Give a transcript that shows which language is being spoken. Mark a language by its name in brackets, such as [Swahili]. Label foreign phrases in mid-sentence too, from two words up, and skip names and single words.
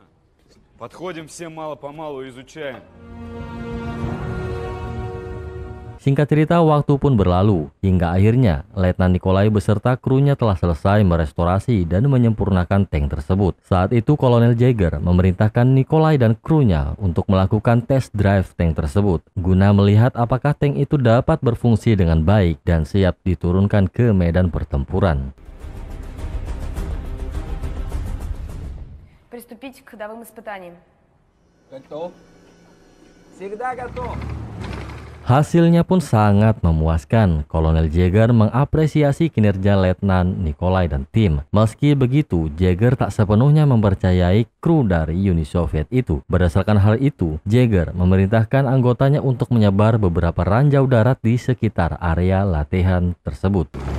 [Russian] Подходим все мало-помалу, изучаем. [Indonesian] Singkat cerita, waktu pun berlalu, hingga akhirnya Letnan Nikolai beserta krunya telah selesai merestorasi dan menyempurnakan tank tersebut. Saat itu Kolonel Jaeger memerintahkan Nikolai dan krunya untuk melakukan [English] test drive [Indonesian] tank tersebut, guna melihat apakah tank itu dapat berfungsi dengan baik dan siap diturunkan ke medan pertempuran. [Russian] Приступить к ходовым испытаниям. Готов. Всегда готов. [Indonesian] Hasilnya pun sangat memuaskan. Kolonel Jaeger mengapresiasi kinerja Letnan Nikolai dan tim. Meski begitu, Jaeger tak sepenuhnya mempercayai kru dari Uni Soviet itu. Berdasarkan hal itu, Jaeger memerintahkan anggotanya untuk menyebar beberapa ranjau darat di sekitar area latihan tersebut.